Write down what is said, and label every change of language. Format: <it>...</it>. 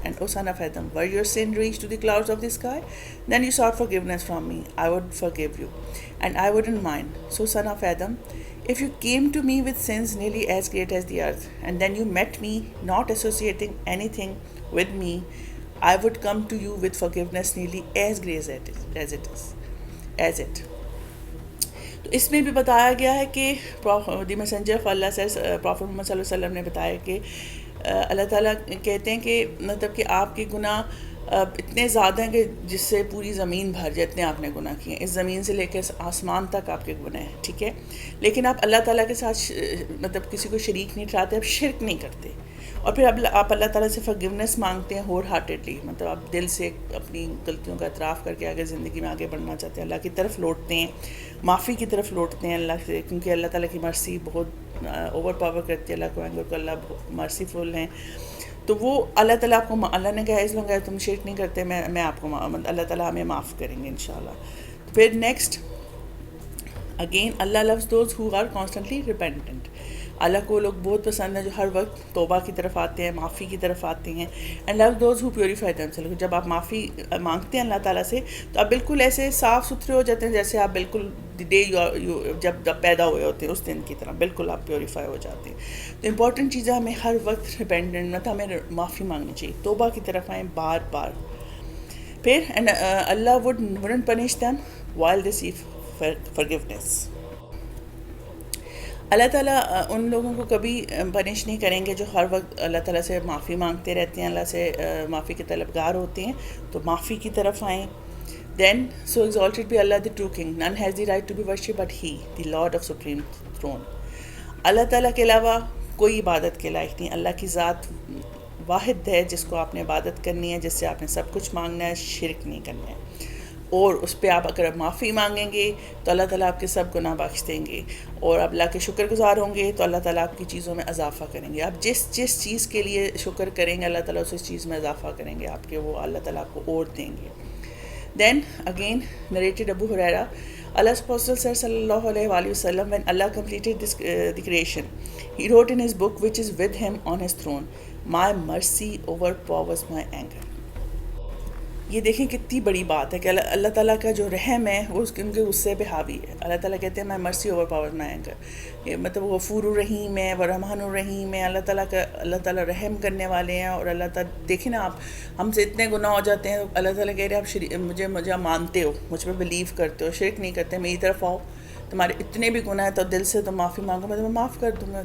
<en>And O son of Adam, were your sin reached to the clouds of the sky, then you sought forgiveness from me, I would forgive you, and I wouldn't mind. So son of Adam, if you came to me with sins nearly as great as the earth, and then you met me not associating anything with me, I would come to you with forgiveness nearly as great as it.</en> <ur>تو اس میں بھی بتایا گیا ہے کہ</ur> <en>the messenger of</en> <ur>اللہ سے profit محمد صلی اللہ علیہ وسلم نے بتایا کہ اللہ تعالیٰ کہتے ہیں کہ مطلب کہ آپ کے گناہ اتنے زیادہ ہیں کہ جس سے پوری زمین بھر جائے، اتنے آپ نے گناہ کیے ہیں، اس زمین سے لے کے آسمان تک آپ کے گناہ ہیں. ٹھیک ہے، لیکن آپ اللہ تعالیٰ کے ساتھ مطلب کسی کو شریک نہیں ٹھہراتے، آپ شرک نہیں کرتے. اور پھر آپ اللہ تعالیٰ سے فارگیونیس مانگتے ہیں</ur> <en>wholeheartedly,</en> <ur>مطلب آپ دل سے اپنی غلطیوں کا اعتراف کر کے آگے زندگی میں آگے بڑھنا چاہتے ہیں، اللہ کی طرف لوٹتے ہیں، معافی کی طرف لوٹتے ہیں اللہ سے، کیونکہ اللہ تعالیٰ کی مرسی بہت اوور پاور کرتی ہے اللہ کو، اینگر کو اللہ مرسی فل ہیں. تو وہ اللہ تعالیٰ آپ کو، اللہ نے کہا اس لوگ تم شرک نہیں کرتے، میں آپ کو اللہ تعالیٰ ہمیں معاف کریں گے انشاءاللہ. پھر next</ur> <en>Again Allah loves those who are constantly repentant.</en> <ur>اللہ کو لوگ بہت پسند ہیں جو ہر وقت توبہ کی طرف آتے ہیں، معافی کی طرف آتے ہیں.</ur> <en>And loves those who purify themselves.</en> <ur>جب آپ معافی مانگتے ہیں اللہ تعالیٰ سے تو آپ بالکل ایسے صاف ستھرے ہو جاتے ہیں جیسے آپ بالکل ڈے جب پیدا ہوئے ہوتے ہیں اس دن کی طرح بالکل آپ پیوریفائی ہو جاتے ہیں. تو امپورٹنٹ چیز ہے ہمیں ہر وقت ریپینٹنٹ مطلب ہمیں معافی مانگنی چاہیے، توبہ کی طرف آئیں بار بار.</ur> <en>پھر and Allah wouldn't punish them while they seek forgiveness.</en> <ur>اللہ تعالیٰ ان لوگوں کو کبھی پنش نہیں کریں گے جو ہر وقت اللہ تعالیٰ سے معافی مانگتے رہتے ہیں، اللہ سے معافی کے طلبگار ہوتے ہیں. تو معافی کی طرف آئیں.</ur> <en>Then so exalted be Allah the true king, none has the right to be worshipped but he, the Lord of supreme throne.</en> <ur>اللہ تعالیٰ کے علاوہ کوئی عبادت کے لائق نہیں. اللہ کی ذات واحد ہے جس کو آپ نے عبادت کرنی ہے، جس سے آپ نے سب کچھ مانگنا ہے، شرک نہیں کرنا ہے. اور اس پہ آپ اگر معافی مانگیں گے تو اللہ تعالیٰ آپ کے سب گناہ بخش دیں گے. اور آپ اللہ کے شکر گزار ہوں گے تو اللہ تعالیٰ آپ کی چیزوں میں اضافہ کریں گے. آپ جس چیز کے لیے شکر کریں گے اللہ تعالیٰ اس چیز میں اضافہ کریں گے آپ کے، وہ اللہ تعالیٰ آپ کو اور دیں گے.</ur> <en>Then again narrated Abu Hurairah Allah's Apostle said sallallahu alayhi wa sallam, when Allah completed the creation, he wrote in his book which is with him on his throne, my mercy overpowers my anger.</en> <ur>یہ دیکھیں کتنی بڑی بات ہے کہ اللہ تعالیٰ کا جو رحم ہے وہ ان کے غصے پہ حاوی ہے. اللہ تعالیٰ کہتے ہیں میں</ur> <en>mercy overpower</en> <ur>میں آئیں گا، یہ مطلب وہ غفور الرحیم ہے، وہ رحمان الرحیم ہے. اللہ تعالیٰ رحم کرنے والے ہیں. اور اللہ تعالیٰ دیکھیں نا، آپ ہم سے اتنے گناہ ہو جاتے ہیں، اللہ تعالیٰ کہہ رہے ہیں آپ مجھے مانتے ہو، مجھ پہ بلیو کرتے ہو، شرک نہیں کرتے، میری طرف آؤ، تمہارے اتنے بھی گناہ ہے تو دل سے تم معافی مانگو، میں تمہیں معاف کر دوں گا.</ur>